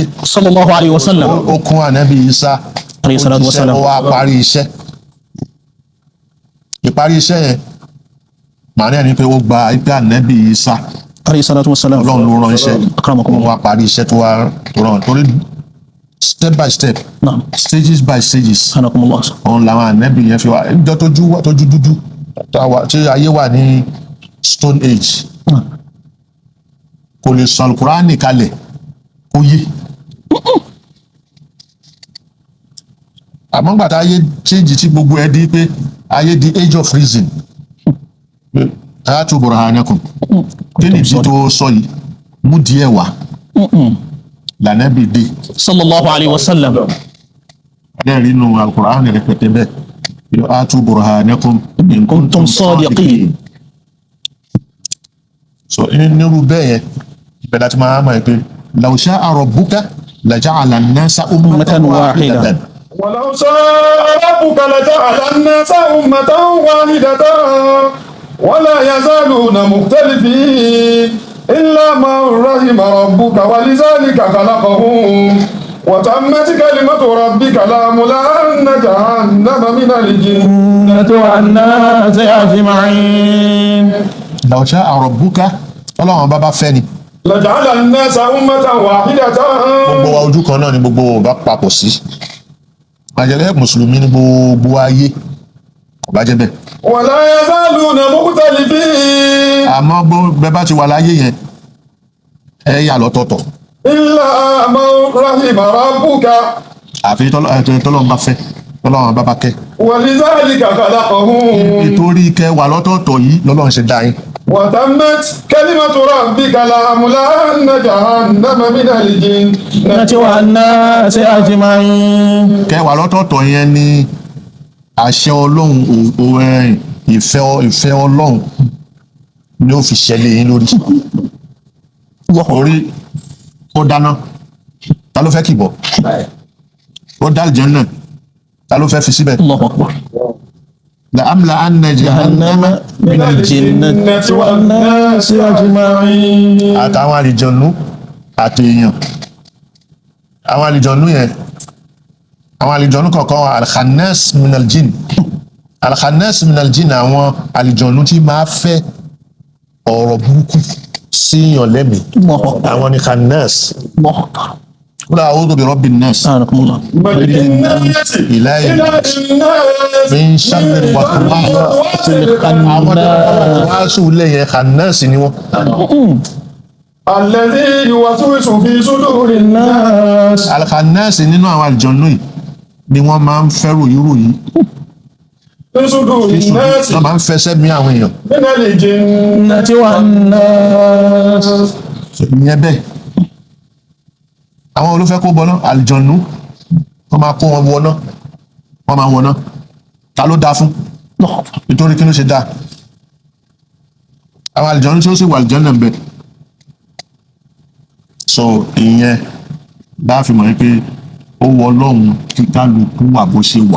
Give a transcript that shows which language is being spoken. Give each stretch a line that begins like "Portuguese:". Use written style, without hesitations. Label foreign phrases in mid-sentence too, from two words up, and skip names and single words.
Arabic: صلى الله عليه وسلم.
Yoruba: ó kún ànábì Isa
Arabic: عليه الصلاة والسلام.
Yoruba: ó wá parí iṣẹ́ ìparí iṣẹ́ yẹn màá ní ẹni pé ó gba ìgbà ànábì Isa
Arabic: عليه الصلاة والسلام.
Yoruba: ọlọ́run ló rán iṣẹ́ ó wá parí iṣẹ́ tó rán torí
English: step by step stages by stages
Yoruba: òun làwọn ànábì yẹn fi wá ìjọ tójú dúdú tí ayé wà ní
English: stone age
Yoruba: kò lè sọ alukurani kalẹ̀ kó yé àmọ́ gbàtà ayé change tí gbogbo ẹ di pé ayé di
English: age of reason
Arabic: آية برهانكم
Yoruba: kí ni ìdí tó sọ yìí mú díẹ̀ wá lànàbì dé
Arabic: صلى الله عليه وسلم.
Yoruba: lẹ́rìí nù alukurani rẹpẹtẹ bẹ́ẹ̀
Arabic: آية برهانكم إن كنتم صادقين.
Yoruba: so nírú bẹ́ẹ̀ yẹn bẹ́ẹ̀ láti máa mọ̀ pé
Arabic: لو شاء ربك لجعل الناس أمة واحدة. ولو شاء ربك لجعل الناس أمة واحدة ولا يزالون مختلفين إلا من رحم ربك ولذلك خلقهم وتمت كلمة ربك لأملأن جهنم من الجنة والناس أجمعين. لو شاء ربك
Yoruba: Ọlọ́run bá fẹ́ ni.
Arabic: لجعل الناس أمة واحدة.
Yoruba: gbogbo wa ojú kan náà ni gbogbo wa bá papọ̀ sí. àjẹlẹ mùsùlùmí ní gbogbo ayé kò bá jẹ́ bẹ́ẹ̀.
Arabic: ولا يزالون مختلفين.
Yoruba: àmọ́ bẹ́ẹ̀ bá ti wà láyé yẹn ẹ yà lọ́tọ̀ọ̀tọ̀.
Arabic: إلا من رحم ربك.
Yoruba: àfi tọ́lọ́run bá fẹ́ tọ́lọ́run bá kẹ́.
Arabic: ولذلك خلقهم.
Yoruba: nítorí kẹ́ wà lọ́tọ̀ọ̀tọ̀ yìí lọ́lọ́run ṣe dá yín.
Arabic: وتمت كلمة ربك لأملأن جهنم من الجنة والناس أجمعين.
Yoruba: kẹwàá lọ́tọ̀ọ̀tọ̀ yẹn ni àṣẹ ọlọ́run ìfẹ́ ọlọ́run ni ó fi ṣẹlẹ̀ yín lórí. orí ó dáná ta ló fẹ́ kìbọ̀ ó dá àlùjánnà ta ló fẹ́ fi síbẹ̀.
Arabic: لأملأن جهنم من الجنة والناس أجمعين.
Yoruba: àtàwọn àlìjọ̀nú àti èèyàn àwọn àlìjọ̀nú yẹn àwọn àlìjọ̀nú kọ̀ọ̀kan
Arabic: الخناس من الجن الخناس من الجن
Yoruba: àwọn àlìjọ̀nú tí máa fẹ́ ọ̀rọ̀ burúkú síyàn lẹ́mìí àwọn ni khannas
Arabic: قل أعوذ برب الناس. إله من شر الوسواس الخناس
Yoruba: lẹ́yìn khannas ni wọ́n.
Arabic: الذي يوسوس في صدور الناس.
Yoruba: al-khannas nínú àwọn àlùjànnú yìí ni wọ́n máa ń fẹ́ ròyìn wọ́n máa ń fẹsẹ̀ mí àwọn èèyàn.
Arabic: من الجنة والناس.
Yoruba: ìyẹn bẹ́ẹ̀ àwọn olùfẹ́ kó bọ́ná àlùjànnú wọ́n máa kó wọn wọná wọ́n máa wọná ta ló dáa fún nítorí kí ló ṣe dáa àwọn àlùjànnú tí ó sì wà àlùjànnú ń bẹ so ìyẹn bá fi mọ̀ pé ó wọ ọlọ́run kí kálukú wà bó ṣe wà.